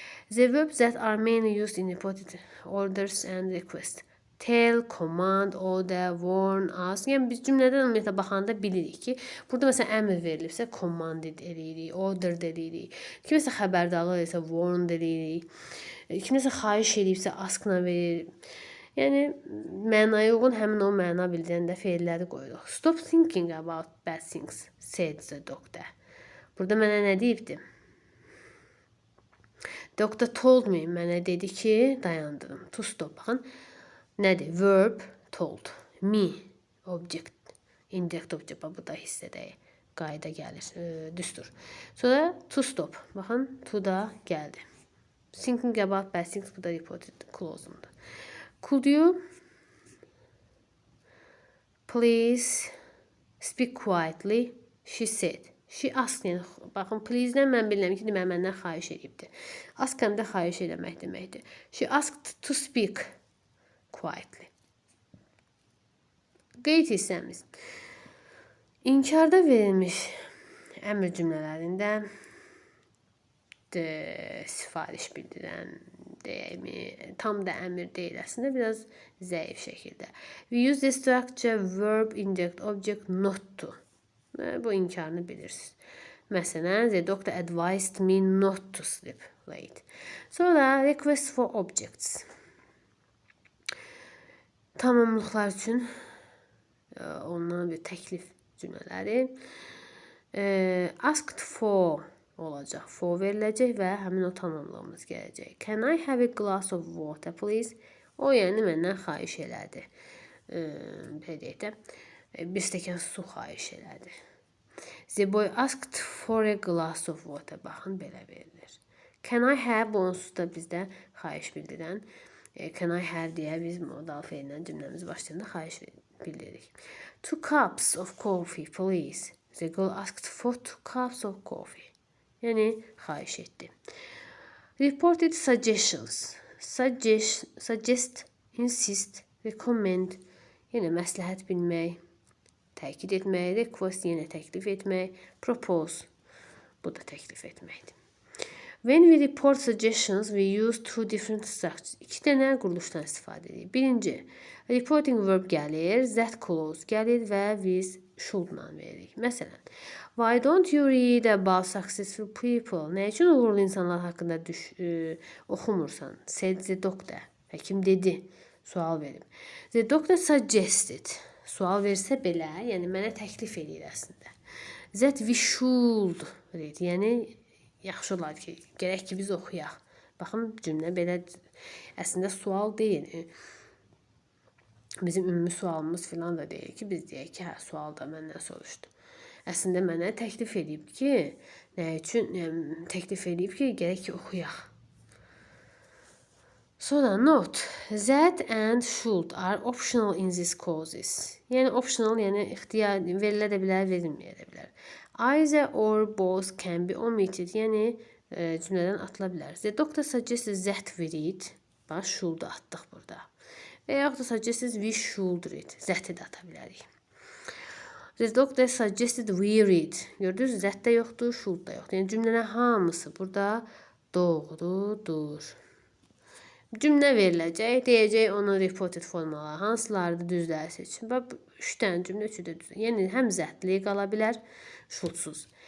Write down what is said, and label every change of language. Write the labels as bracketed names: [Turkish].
[English] The verbs that are mainly used in reported orders and requests. Tell, command, order, warn, ask. [Azerbaijani] Yəni, biz cümlədən ümumiyyətlə baxanda bilirik ki, burada məsələn əmr verilibsə, command edirik, order edirik. Kiməsə xəbərdarlıq edirsə, warn edirik. Kiməsə xahiş edibsə, ask-la verir. Yəni, mənaya uyğun həmin o məna bildirəndə feilləri qoyuruq. [English] Stop thinking about bad things, said the doctor. [Azerbaijani] Burada mənə nə deyibdi? [English] Doctor told me, [Azerbaijani] mənə dedi ki, dayandırım. To stop, baxın. Nədir? [English] Verb, told. Me, object. [Azerbaijani] Indirect object, bu da hissədəyi. Qayda gəlir, düstur. Sonra to stop. Baxın, to da gəldi. [English] Thinking about bad things, [Azerbaijani] bu da reported clause-umdur. [English] Could you please speak quietly? She said. She asked. [Azerbaijani] Yəni, baxın, please-dən mən bilirəm ki, demək, məndən xahiş edibdir. Ask həm də xahiş eləmək deməkdir. [English] She asked to speak quietly. [Azerbaijani] Qeyd hissəmiz. İnkarda verilmiş əmr cümlələrində sifariş bildirən deyəyimi, tam da əmr deyil, əslində biraz zəif şəkildə. [English] We use the structure verb indirect object not to. [Azerbaijani] Bu inkarını bilirsiniz. [English] Məsələn, the doctor advised me not to sleep late. Sonra request for objects. [Azerbaijani] Tamamlıqlar üçün ondan bir təklif cümlələri. [English] Asked for olacaq. For [Azerbaijani] veriləcək və həmin o tamamlığımız gələcək. [English] Can I have a glass of water, please? [Azerbaijani] O yəni məndən xahiş elədi. Belə deyək də, bir stəkan su xahiş elədi. [English] The boy asked for a glass of water. [Azerbaijani] Baxın, belə verilir. Can I have, bu onsuz da bizdə xahiş bildirən. Can I have deyə biz modal feillə cümləmiz başlayanda xahiş bildiririk. [English] 2 cups of coffee, please. The girl asked for 2 cups of coffee. [Azerbaijani] Yəni, xahiş etdi. [English] Reported suggestions. Suggest, insist, recommend. [Azerbaijani] Yenə məsləhət bilmək, təkid etmək, request, yenə təklif etmək, propose. Bu da təklif etməkdir. [English] When we report suggestions, we use two different structures. [Azerbaijani] 2 dənə quruluşdan istifadə edirik. Birinci, reporting verb gəlir, that clause gəlir və biz should-la veririk. [English] Məsələn, why don't you read about successful people? [Azerbaijani] Nə üçün uğurlu insanlar haqqında oxumursan? [English] Said the doctor. [Azerbaijani] Həkim dedi, sual verib. [English] The doctor suggested. [Azerbaijani] Sual versə belə, yəni mənə təklif edir əslində. [English] That we should read. [Azerbaijani] Yəni yaxşı olar ki, gərək ki biz oxuyaq. Baxın, cümlə belə əslində sual deyil. Bizim ümumi sualımız filan da deyil ki, biz deyək ki, hə, sual da məndən soruşdu. Əslində mənə təklif edib ki, nə üçün təklif edib ki, gərək ki oxuyaq. [English] Sonra note, that and should are optional in these clauses. [Azerbaijani] Yəni optional, yəni ixtiyar verilə də bilər, verilməyə də bilər. [English] Either or both can be omitted. [Azerbaijani] Yəni cümlədən atıla bilər. [English] The doctor suggested that we read. [Azerbaijani] Bax, should atdıq burada. Və yaxud da [English] suggested we should read. [Azerbaijani] That-i də ata bilərik. [English] The doctor suggested we read. [Azerbaijani] Gördünüz, that də yoxdur, should da yoxdur. Yəni cümlənin hamısı burada doğrudur. Cümlə veriləcək, deyəcək onun reported formaları, hansıları düzləri seçin. Bax, 3 dənə cümlə, 3-ü də düz. Yəni, həm zətli qala bilər, şuldsuz.